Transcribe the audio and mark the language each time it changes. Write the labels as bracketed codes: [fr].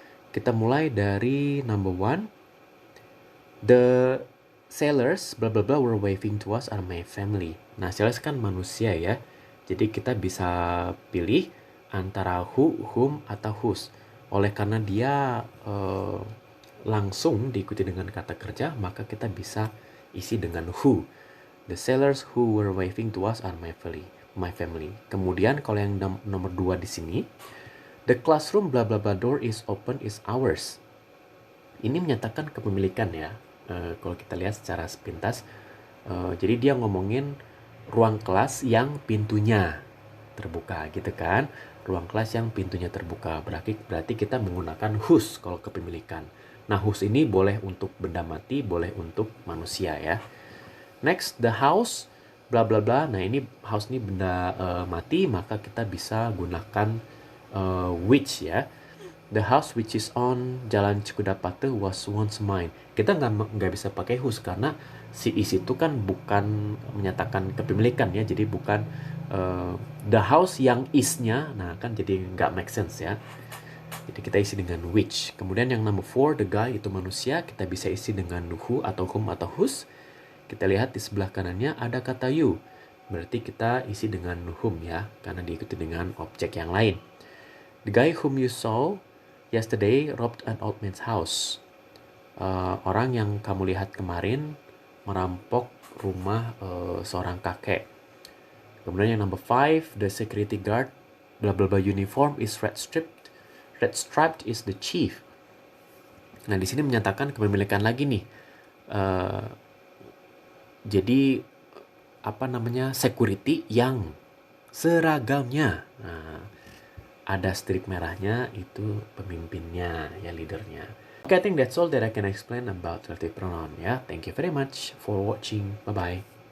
[id] Kita mulai dari number one. [en] The sailors blah blah blah were waving to us are my family. [id] Nah, sailors kan manusia ya. Jadi kita bisa pilih antara who, whom, atau whose. Oleh karena dia langsung diikuti dengan kata kerja, maka kita bisa isi dengan who. [en] The sailors who were waving to us are my family. [id] Kemudian kalau yang nomor 2 di sini, [en] the classroom blah blah blah door is open is ours. [id] Ini menyatakan kepemilikan ya. Kalau kita lihat secara sepintas, jadi dia ngomongin ruang kelas yang pintunya terbuka gitu kan. Ruang kelas yang pintunya terbuka berarti kita menggunakan whose kalau kepemilikan. Nah, whose ini boleh untuk benda mati, boleh untuk manusia ya. [en] Next, the house, [id] bla bla bla. Nah, ini house ini benda mati, maka kita bisa gunakan which ya. [en] The house which is on Jalan Cikudapate was once mine. [id] Kita nggak bisa pakai whose karena si is itu kan bukan menyatakan kepemilikan ya, jadi bukan the house yang is-nya. Nah, kan jadi nggak make sense ya. Jadi kita isi dengan which. Kemudian yang number 4, the guy itu manusia, kita bisa isi dengan who atau whom atau whose. Kita lihat di sebelah kanannya ada kata you. Berarti kita isi dengan whom ya, karena diikuti dengan objek yang lain. [en] The guy whom you saw yesterday robbed an old man's house. [id] Orang yang kamu lihat kemarin merampok rumah seorang kakek. Kemudian yang [en] number 5, the security guard bla bla bla uniform is red striped. Red striped is the chief. [id] Nah, di sini menyatakan kepemilikan lagi nih. Jadi apa namanya, security yang seragamnya. Nah, ada strik merahnya, itu pemimpinnya ya, leadernya. [en] Okay, I think that's all that I can explain about relative pronoun ya. Thank you very much for watching. Bye bye.